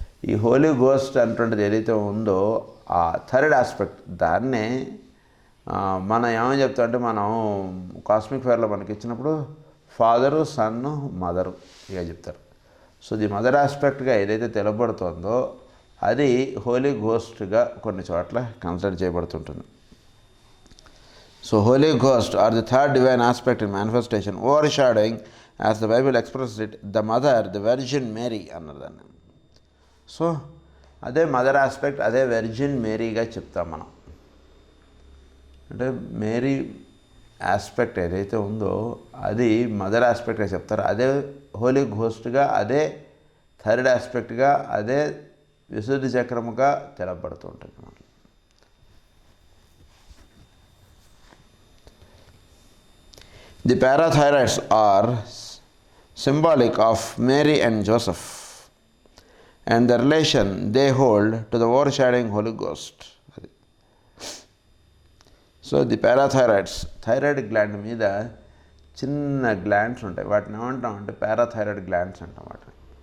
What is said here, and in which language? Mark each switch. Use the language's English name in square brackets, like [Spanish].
[Telugu] ఈ holy ghost అంటుంటుంది ఏదైతే ఉందో ఆ థర్డ్ ఆస్పెక్ట్, దాన్నే మనం ఏమని చెప్తాం అంటే మనం కాస్మిక్ ఫైర్లో మనకి ఇచ్చినప్పుడు ఫాదరు, సన్ను, మదరు ఇక చెప్తారు. సో ది మదర్ ఆస్పెక్ట్గా ఏదైతే తెలబడుతుందో అది హోలీ ఘోస్ట్గా కొన్ని చోట్ల consider చేయబడుతుంటుంది. [English] So Holy Ghost are the third divine aspect in manifestation, overshadowing as the Bible express it, the mother, the virgin Mary [Telugu] అన్నారు దాన్ని. సో అదే మదర్ ఆస్పెక్ట్, అదే వెర్జిన్ మేరీగా చెప్తాం మనం. అంటే మేరీ ఆస్పెక్ట్ ఏదైతే ఉందో అది మదర్ ఆస్పెక్ట్గా చెప్తారు. అదే హోలీ ఘోస్ట్గా, అదే థర్డ్ ఆస్పెక్ట్గా, అదే విశుద్ధి చక్రముగా తెలపడుతూ ఉంటుంది మనకి. [English] The parathyroids are symbolic of Mary and Joseph and the relation they hold to the overshadowing Holy Ghost. [Telugu] So the పారాథైరాయిడ్స్, thyroid gland మీద చిన్న గ్లాండ్స్ ఉంటాయి, వాటిని ఏమంటాం అంటే పారాథైరాయిడ్ గ్లాండ్స్ అంటాం వాటిని.